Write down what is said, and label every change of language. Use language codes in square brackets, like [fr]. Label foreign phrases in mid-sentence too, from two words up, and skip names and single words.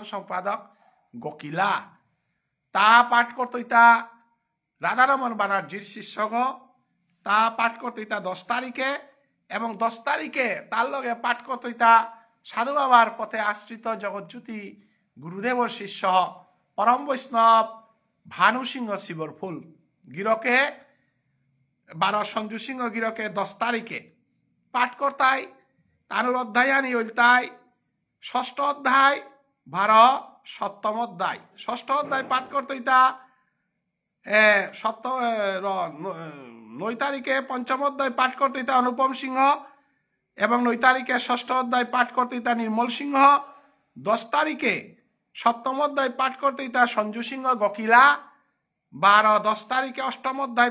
[bpy] সম্পাদক গকিলা তা পাঠ করতই তা রাধারমন ব্যানার্জির শিষ্যগ তা পাঠ করতই তা 10 তারিখে এবং 10 তারিখে তার লগে পাঠ করতই তা সাধু বাবার পথে আশ্রিত জগজ্যোতি গুরুদেবর শিষ্য পরম বৈষ্ণব ভানু সিংহ শিবর ফুল গিরকে 12 সঞ্জু সিংহ গিরকে 10 তারিখে পাঠ করতাই তানুর অধ্যায়ানি ওইতাই 6ষ্ঠ অধ্যায় 12 7ম অধ্যায় 6ষ্ঠ অধ্যায় পাঠ করতেই তা 9 তারিখে 5ম অধ্যায় পাঠ করতেই তা অনুপম সিংহ এবং 9 তারিখে 6ষ্ঠ অধ্যায় পাঠ করতেই তা নির্মল সিংহ 10 তারিখে 7ম অধ্যায় পাঠ করতেই তা সঞ্জু সিংহ গকিলা 10 তারিখে 8ম অধ্যায়